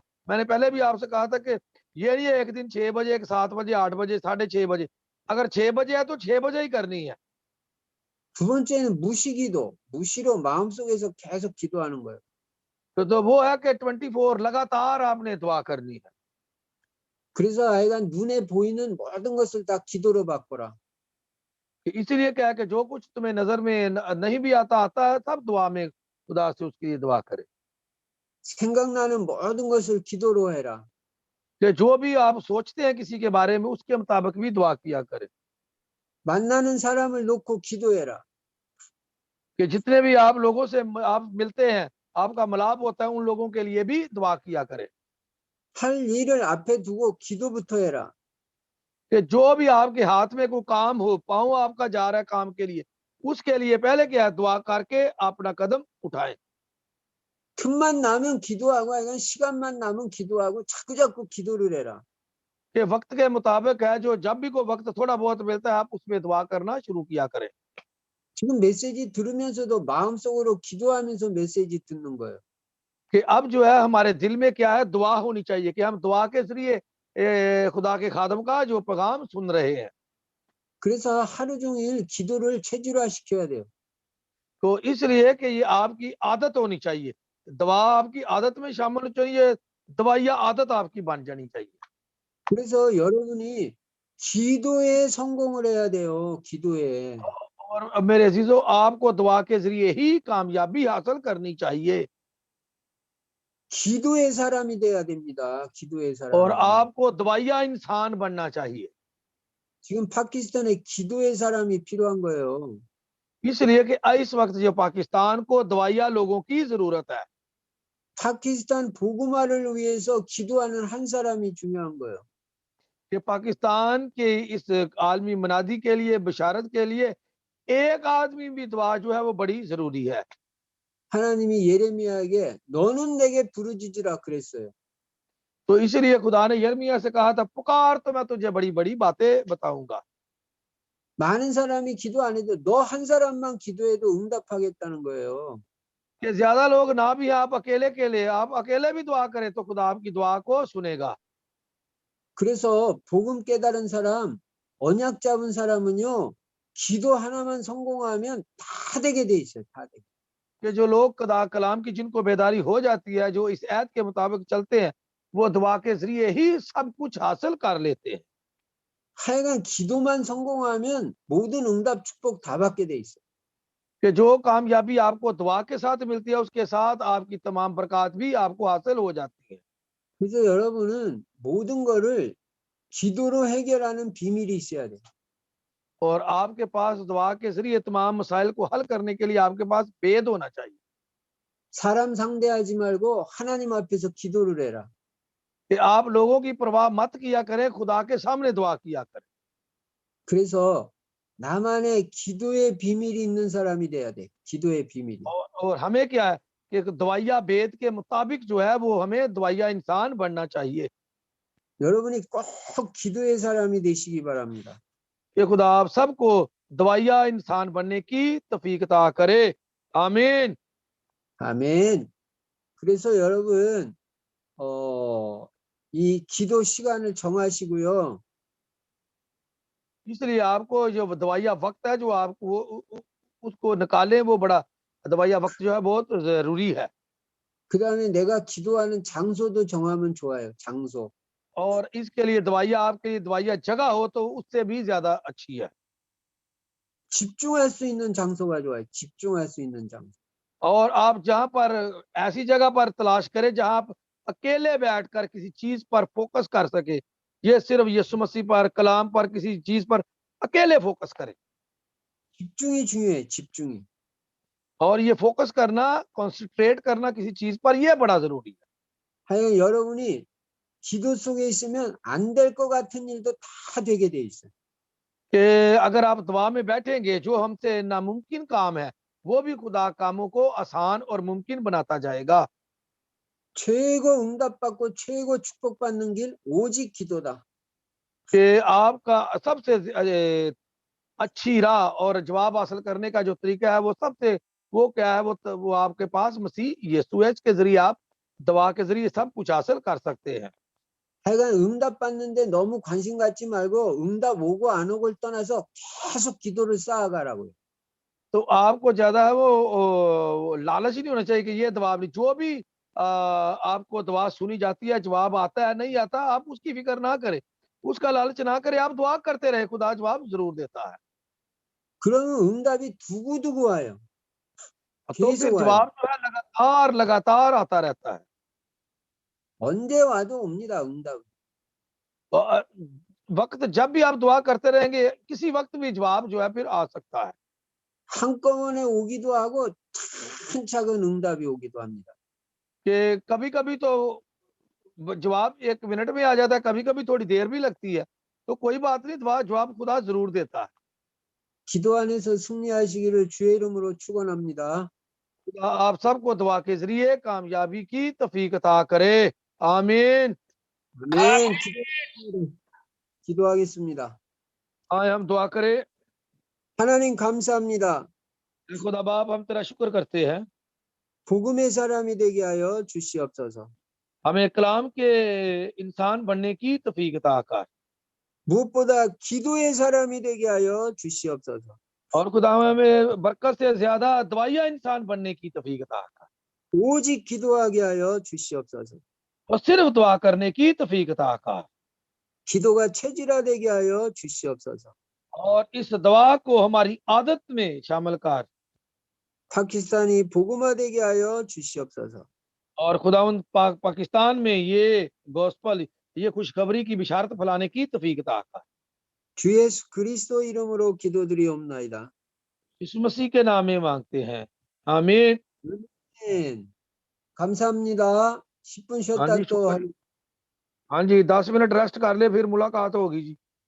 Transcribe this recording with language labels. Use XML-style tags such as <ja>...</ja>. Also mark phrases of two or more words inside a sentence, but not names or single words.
<ur>میں نے پہلے بھی آپ سے کہا تھا کہ یہ نہیں ہے ایک دن 6 بجے، ایک 7 بجے، 8 بجے، 6:30 بجے. اگر 6 بجے ہے تو 6 بجے ہی کرنی ہے.</ur> <ko>두 번째는 무시기도. 무시로 마음속에서 계속 기도하는 거예요.</ko> <ur>تو وہ ہے کہ 24 لگاتار آپ نے دعا کرنی ہے.</ur> <ko>그래서 하여간 눈에 보이는 모든 것을 다 기도로 바꿔라.</ko> <ur>کہ اسی لیے کیا ہے کہ جو کچھ تمہیں نظر میں نہیں بھی آتا ہے، تب دعا میں خدا سے اس کی دعا کرے.</ur> <ko>생각나는 모든 것을 기도로 해라.</ko> <ur>کہ جو بھی آپ سوچتے ہیں کسی کے بارے میں، اس کے مطابق بھی دعا کیا کریں.</ur> <ko>만나는 사람을 놓고 기도해라.</ko> <ur>کہ جتنے بھی آپ لوگوں سے آپ ملتے ہیں، آپ کا ملاپ ہوتا ہے، ان لوگوں کے لیے بھی دعا کیا کریں.</ur> <ko>할 일을 앞에 두고 기도부터 해라.</ko> <ur>کہ جو بھی آپ کے ہاتھ میں کوئی کام ہو، پاؤں آپ کا جا رہا ہے کام کے لیے، اس کے لیے پہلے کیا ہے، دعا کر کے اپنا قدم اٹھائیں.</ur> <ko>틈만 나면 기도하고 하여간 시간만 나면 기도하고 자꾸자꾸 기도를 해라.</ko> <ur>کہ وقت کے مطابق ہے، جو جب بھی کوئی وقت تھوڑا بہت ملتا ہے، آپ اس میں دعا کرنا شروع کیا کریں.</ur> <ko>지금 메시지 들으면서도 마음속으로 기도하면서 메시지 듣는 거예요.</ko> <ur>کہ اب جو ہے ہمارے دل میں کیا ہے، دعا ہونی چاہیے کہ ہم دعا کے ذریعے خدا کے خادم کا جو پیغام سن رہے ہیں.</ur> <ko>그래서 하루 종일 기도를 체질화시켜야 돼요.</ko> <ur>تو اس لیے کہ یہ آپ کی عادت ہونی چاہیے، دعا آپ کی عادت میں شامل ہونی چاہیے، دعائیہ عادت آپ کی بن جانی چاہیے.</ur> <ko>그래서 여러분이 기도에 성공을 해야 돼요. 기도에.</ko> <ur>اور میرے عزیزوں، آپ کو دعا کے ذریعے ہی کامیابی حاصل کرنی چاہیے.</ur> <ko>기도의 사람이 돼야 됩니다. 기도의</ko> <ur>और</ur> <ko>사람이.</ko> <ur>آپ کو دعائیہ انسان بننا چاہیے.</ur> <ko>지금 파키스탄에 기도의 사람이 필요한 거예요.</ko> <ur>اس لیے کہ اس وقت جو پاکستان کو دعائیہ لوگوں کی ضرورت ہے.</ur> <ko>파키스탄 복음화를 위해서 기도하는 한 사람이 중요한 거예요.</ko> <ur>کہ پاکستان کے اس عالمی منادی کے لیے، بشارت کے لیے ایک آدمی بھی دعا جو ہے وہ بڑی ضروری ہے.</ur> <ko>하나님이 예레미야에게 너는 내게 부르짖으라 그랬어요.</ko> <ur>تو اس لیے خدا نے یرمیاہ سے کہا تھا، پکار تو میں تجھے بڑی بڑی باتیں بتاؤں گا.</ur> <ko>많은 사람이 기도 안 해도 너 한 사람만 기도해도 응답하겠다는 거예요.</ko> <ur>کہ زیادہ لوگ نہ بھی، آپ اکیلے کے لیے، آپ اکیلے بھی دعا کریں تو خدا آپ کی دعا کو سنے گا.</ur> <ko>그래서 복음 깨달은 사람, 언약 잡은 사람은요, 기도 하나만 성공하면 다 되게 돼 있어요. 다 되게.</ko> <ur>کہ جو لوگ خدا کلام کی جن کو بیداری ہو جاتی ہے، جو اس آیت کے مطابق چلتے ہیں، وہ دعا کے ذریعے ہی سب کچھ حاصل کر لیتے ہیں.</ur> <ko>하여간 기도만 성공하면 모든 응답 축복 다 받게 돼 있어요.</ko> <ur>کہ جو کامیابی آپ کو دعا کے ساتھ ملتی ہے، اس کے ساتھ آپ کی تمام برکت بھی آپ کو حاصل ہو جاتی ہے.</ur> <ko>그래서 여러분은 모든 거를 기도로 해결하는 비밀이 있어야 돼요.</ko> <ur>اور آپ کے پاس دعا کے ذریعے تمام مسائل کو حل کرنے کے لیے آپ کے پاس بھید ہونا چاہیے.</ur> <ko>사람 상대하지 말고 하나님 앞에서 기도를 해라.</ko> <ur>کہ آپ لوگوں کی پرواہ مت کیا کریں، خدا کے سامنے دعا کیا کریں.</ur> <ko>그래서 나만의 기도의 비밀이 있는 사람이 돼야 돼. 기도의 비밀이.</ko> <ur>اور ہمیں کیا ہے کہ دعائیہ بھید کے مطابق جو ہے وہ ہمیں دعائیہ انسان بننا چاہیے.</ur> <ko>여러분이 꼭 기도의 사람이 되시기 바랍니다.</ko> <ur>کہ خدا آپ سب کو دعائیہ انسان بننے کی توفیق عطا کرے. आमीन।</ur> <ko>아멘. 그래서 여러분 이 기도 시간을 정하시고요.</ko> <ur>اس لیے آپ کو جو دعائیہ وقت ہے، جو آپ کو اس کو نکالیں، وہ بڑا دعائیہ وقت جو ہے بہت ضروری ہے.</ur> <ko>그다음에 내가 기도하는 장소도 정하면 좋아요. 장소.</ko> <ur>اور اس کے لیے دعائیہ، آپ کے لیے دعائیہ جگہ ہو تو اس سے بھی زیادہ اچھی ہے.</ur> <ko>집중할 수 있는 장소가 좋아요. 집중할 수 있는 장소.</ko> <ur>اور آپ جہاں پر ایسی جگہ پر تلاش کریں جہاں آپ اکیلے بیٹھ کر کسی چیز پر فوکس کر سکے. یہ صرف یسوع مسیح پر، کلام پر، کسی چیز پر اکیلے فوکس کریں.</ur> <ko>집중이 중요해요. 집중이.</ko> <ur>اور یہ فوکس کرنا، کانسنٹریٹ کرنا کسی چیز پر، یہ بڑا ضروری ہے.</ur> <ko>하여간 여러분이 기도 속에 있으면 안 될 것 같은 일도 다 되게 돼 있어요.</ko> <ur>کہ اگر آپ دعا میں بیٹھیں گے، جو ہم سے ناممکن کام ہے وہ بھی خدا کاموں کو آسان اور ممکن بناتا جائے گا.</ur> <ko>최고 응답받고 최고 축복받는 길 오직 기도다.</ko> <ur>کہ آپ کا سب سے اچھی راہ اور جواب حاصل کرنے کا جو طریقہ ہے وہ سب سے، وہ کیا ہے، وہ آپ کے پاس مسیح یسوع ہے، کے ذریعے آپ دعا کے ذریعے سب کچھ حاصل کر سکتے ہیں.</ur> <ko>하여간 응답받는데 너무 관심 갖지 말고 응답 오고 안 오고를 떠나서 계속 기도를 쌓아가라고요.</ko> <ur>تو آپ کو زیادہ ہے وہ لالچ ہی نہیں ہونا چاہیے کہ یہ دعا بھی، جو بھی آپ کو دعا سنی جاتی ہے، جواب آتا ہے نہیں آتا، آپ اس کی فکر نہ کریں، اس کا لالچ نہ کریں، آپ دعا کرتے رہے، خدا جواب ضرور دیتا ہے.</ur> <ko>그러면 응답이 두고두고 와요.</ko> <ur>तो</ur> <ko>계속</ko> <ur>फिर</ur> <ko>와요.</ko> <ur>جواب جو ہے لگاتار لگاتار آتا رہتا ہے.</ur> <ko>언제 와도 옵니다. 응답.</ko> <ur>تو وقت جب بھی آپ دعا کرتے رہیں گے، کسی وقت بھی جواب جو ہے پھر آ سکتا ہے.</ur> <ko>한꺼번에 오기도 하고 차근차근 응답이 오기도 합니다.</ko> <ur>کہ کبھی کبھی تو جواب 1 منٹ میں آ جاتا ہے، کبھی کبھی تھوڑی دیر بھی لگتی ہے، تو کوئی بات نہیں، دعا جواب خدا ضرور دیتا ہے.</ur> <ko>기도 안에서 승리하시기를 주의 이름으로 축원합니다.</ko> <ur>خدا آپ سب کو دعا کے ذریعے کامیابی کی توفیق عطا کرے. आमीन।</ur> <ko>아멘. 기도하겠습니다.</ko> <ur>آئے ہم دعا کریں.</ur> <ko>하나님 감사합니다.</ko> <ur>خدا باپ، ہم تیرا شکر کرتے ہیں,</ur> <ko>복음의 사람이 되게 하여 주시옵소서.</ko> <ur>ہمیں کلام کے انسان بننے کی توفیق عطا کر,</ur> <ko>무엇보다 기도의 사람이 되게 하여 주시옵소서.</ko> <ur>اور خدا ہمیں برکت سے زیادہ دعائیہ انسان بننے کی توفیق عطا کر,</ur> <ko>오직 기도하게 하여 주시옵소서.</ko> <ur>اور صرف دعا کرنے کی توفیق عطا کر,</ur> <ko>기도가 체질화되게 하여 주시옵소서.</ko> <ur>اور اس دعا کو ہماری عادت میں شامل کر,</ur> <ko>파키스탄이 복음화되게 하여 주시옵소서.</ko> <ur>اور خداوند پاکستان میں یہ گاسپل، یہ خوشخبری کی بشارت پھیلانے کی توفیق عطا کر.</ur> <ko>주 예수 그리스도 이름으로 기도드리옵나이다.</ko> <ur>یسوع مسیح کے نام میں مانگتے ہیں، آمین.</ur> <ko>아멘. 감사합니다. 10분</ko> <ur>हाँ</ur> <ko>쉬었다</ko> <ur>जी,</ur> <ko>또</ko> <ur>शुक्र। ہاں جی، 10 منٹ ریسٹ کر لے، پھر ملاقات ہوگی جی.</ur>